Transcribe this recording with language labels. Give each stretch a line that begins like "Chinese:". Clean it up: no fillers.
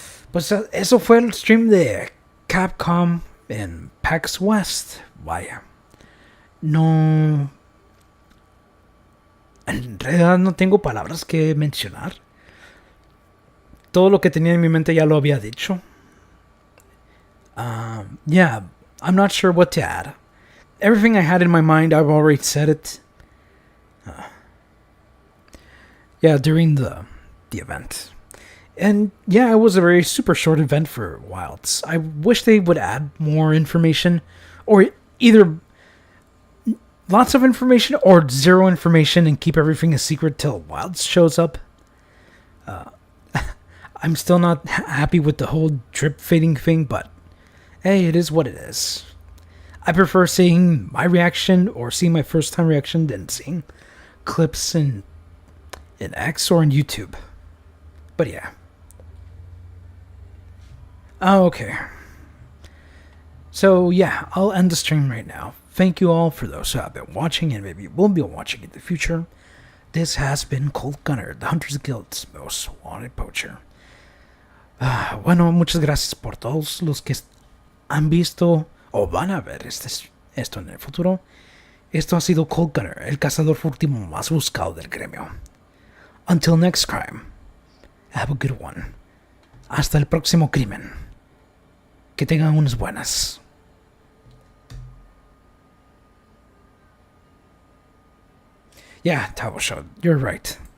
Spanish: Pues eso fue el stream de Capcom en PAX West. Vaya. No... En realidad no tengo palabras que mencionar. Todo lo que tenía en mi mente ya lo había dicho.
English: Yeah, I'm not sure what to add. Everything I had in my mind, I've already said it. Yeah, during the event. And yeah, it was a very super short event for Wilds. I wish they would add more information, or either lots of information or zero information and keep everything a secret till Wilds shows up. I'm still not happy with the whole drip fading thing, but hey, it is what it is. I prefer seeing my reaction or seeing my first time reaction than seeing clips in X or in YouTube. But yeah. Okay. So yeah, I'll end the stream right now. Thank you all for those who have been watching and maybe will be watching in the future. This has been Colt Gunner, the Hunters Guild's most wanted poacher.
Spanish: Bueno, muchas gracias por todos los que han visto o van a ver esto en el futuro. Esto ha sido Colt Gunner, el cazador furtivo más buscado del gremio.
English: Until next crime, have a good one.
Spanish: Hasta el próximo crimen. Que tengan unas buenas.
English: Yeah, Tabosha, you're right.